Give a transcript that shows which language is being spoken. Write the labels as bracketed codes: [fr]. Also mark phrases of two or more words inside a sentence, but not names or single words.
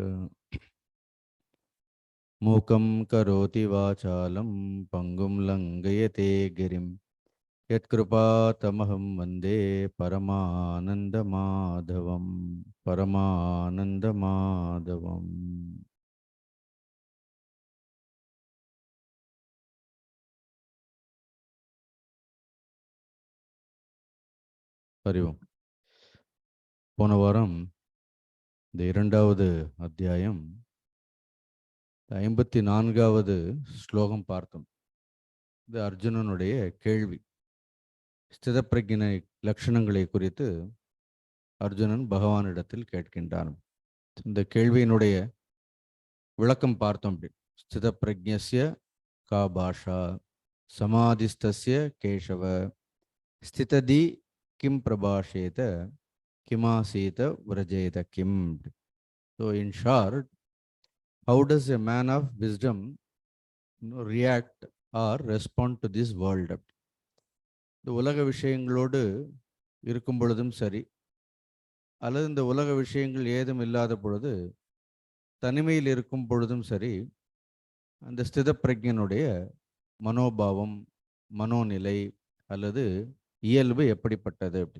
[sa] मूकं करोति वाचालं पंगुं लङ्घयते गिरिं यत्कृपातमहं वन्दे परमानन्दमाधवम्। हरि ओम। [ta] போன வாரம் இந்த இரண்டாவது அத்தியாயம் 54வது ஸ்லோகம் பார்த்தோம். இது அர்ஜுனனுடைய கேள்வி. ஸ்தித-பிரஜ்ஞை லட்சணங்களை குறித்து அர்ஜுனன் பகவானிடத்தில் கேட்கின்றான். இந்த கேள்வியினுடைய விளக்கம் பார்த்தோம். [sa] स्थित-प्रज्ञस्य का भाषा समाधिस्थस्य केशव स्थित-धी किं प्रभाषेत किमासीत व्रजेत किम्. [en] So in short, how does a man of wisdom react or respond to this world? [ta] இந்த உலக விஷயங்களோடு இருக்கும் பொழுதும் சரி, அல்லது இந்த உலக விஷயங்கள் ஏதும் இல்லாத பொழுது தனிமையில் இருக்கும் பொழுதும் சரி, அந்த ஸ்தித-பிரஜ்ஞனுடைய மனோபாவம், மனோநிலை அல்லது இயல்பு எப்படிப்பட்டது அப்படி.